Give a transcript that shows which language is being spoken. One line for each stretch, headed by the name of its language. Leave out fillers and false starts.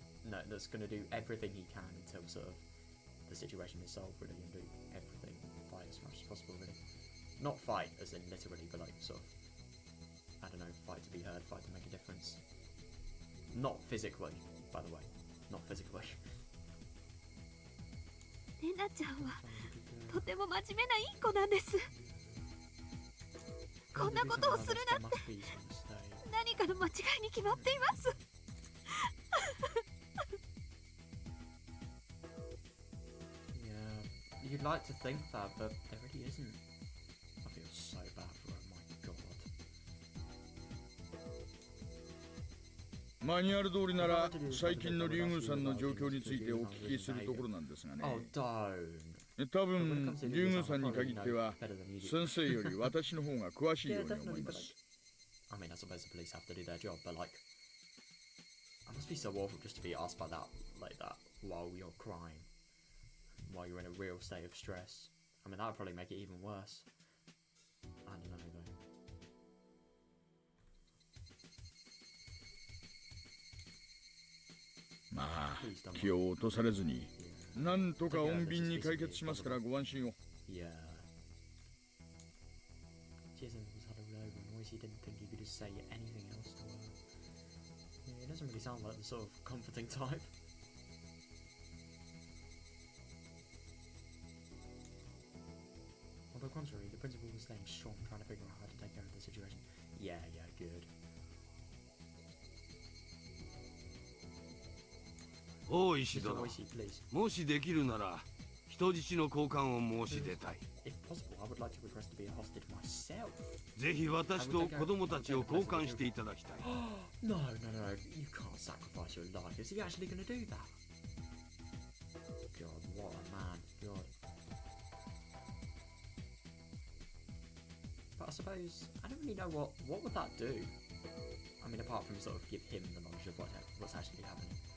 English: No, that's gonna do everything he can until sort of the situation is solved, really, and do everything, fight as much as possible, really. Not fight as in literally, but like sort of, I don't know, fight to be heard, fight to make a difference. Not physically, by the way. Not physically.
Japanese: レナちゃんはとても真面目ないい子なんです。こんなことをするなんて何かの間違いに決まっています。
English: Yeah, you'd like to think that, but there really isn't. I feel so bad for her, my god.
Japanese: マニュアル通りなら最近のリュウグウさんの状況についてお聞きするところなんですがね。
English: Oh, don't.
Japanese: 多分リュウグウさんに限っては先生より私の方が詳しいように思います。
English: I mean, I suppose the police have to do their job, but like, it must be so awful just to be asked by that, like that, while you're crying, while you're in a real state of stress. I mean, that would probably make it even worse. I don't know though.
Japanese: まあ気を落とされずになんとか穏便に解決しますからご安心を。
English: Yeah. Jason was huddled over and Oishi didn't think he could just say anything else to her. Yeah, he doesn't really sound like the sort of comforting type. On the contrary, the principal was staying strong, trying to figure out how to take care of the situation. Yeah, good.
Japanese: おう石
English: Mr.
Japanese: 殿、
English: Oishi, please.
Japanese: もしできるなら人質の交換を申し出たい。
English: If possible, I would like to request to be a hostage myself.
Japanese: ぜひ私と子供たちを交換していただきたい。
English: No, you can't sacrifice your life. Is he actually going to do that? God, what a man. God. But I suppose, I don't really know what would that do? I mean, apart from sort of give him the knowledge of what's actually happening.